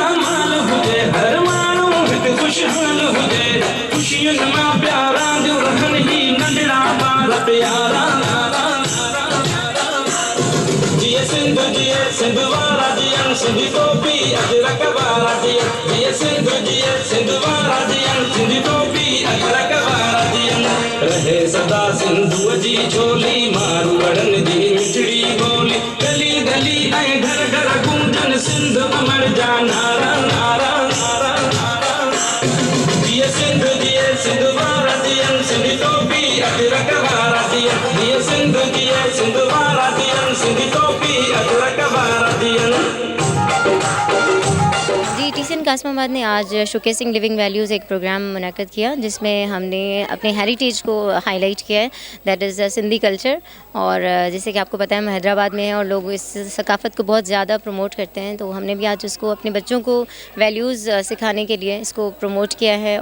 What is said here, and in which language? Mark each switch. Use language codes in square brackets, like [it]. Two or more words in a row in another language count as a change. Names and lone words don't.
[sd] माल हो जाए हर माण्हू हिकु खुशहाल हो जाए खुशियुनि मां प्यारा जो रखन ही नंढड़ा ॿार प्यारा जिए सिंध वारा जियन सिंध टोपी अजरक वारा जियन जिए सिंध वारा जियन सिंध टोपी अजरक वारा जियन रहे सदा सिंधु जी छोली मारवड़न जी मिठड़ी बोली गली गली ऐं घर घर गूंजन सिंध अमर जा नारा नारा नारा जिए सिंध वारा जियन सिंध टोपी अजरक वारा जियन जिए सिंध वारा जियन सिंध टोपी अजरक वारा जियन। [ur] جی ٹی سی این قاسم آباد نے آج [en] showcasing living values [ur] ایک پروگرام منعقد کیا جس میں ہم نے اپنے ہیریٹیج کو ہائی لائٹ کیا ہے, [en] that is Sindhi culture. [ur] اور جیسے کہ آپ کو پتا ہے ہم حیدرآباد میں ہیں اور لوگ اس ثقافت کو بہت زیادہ پروموٹ کرتے ہیں، تو ہم نے بھی آج اس کو اپنے بچوں کو ویلیوز سکھانے کے لیے اس کو پروموٹ کیا ہے.